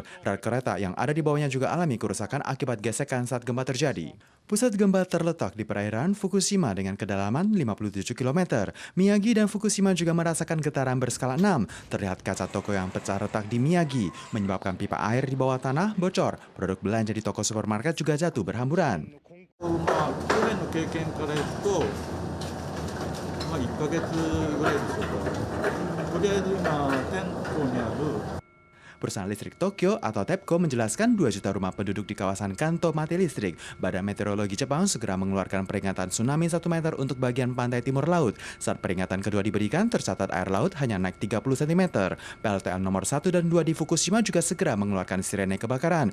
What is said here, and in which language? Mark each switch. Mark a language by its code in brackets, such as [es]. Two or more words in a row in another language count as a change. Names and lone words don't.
[id] Rel kereta yang ada di bawahnya juga alami kerusakan akibat gesekan saat gempa terjadi. Pusat gempa terletak di perairan Fukushima dengan kedalaman 57 km. Miyagi dan Fukushima juga merasakan getaran berskala 6. Terlihat kaca toko yang pecah retak di Miyagi, menyebabkan pipa air di bawah tanah bocor. Produk belanja di toko supermarket juga jatuh berhamburan. [ja] 去年の経験からいくと、1ヶ月ぐらいでしょうか。とりあえず今、店舗にある [id] Perusahaan listrik Tokyo atau TEPCO menjelaskan 2 juta rumah penduduk di kawasan Kanto mati listrik. Badan Meteorologi Jepang segera mengeluarkan peringatan tsunami 1 meter untuk bagian pantai timur laut. Saat peringatan kedua diberikan, tercatat air laut hanya naik 30 cm. PLTN nomor 1 dan 2 di Fukushima juga segera mengeluarkan sirene kebakaran.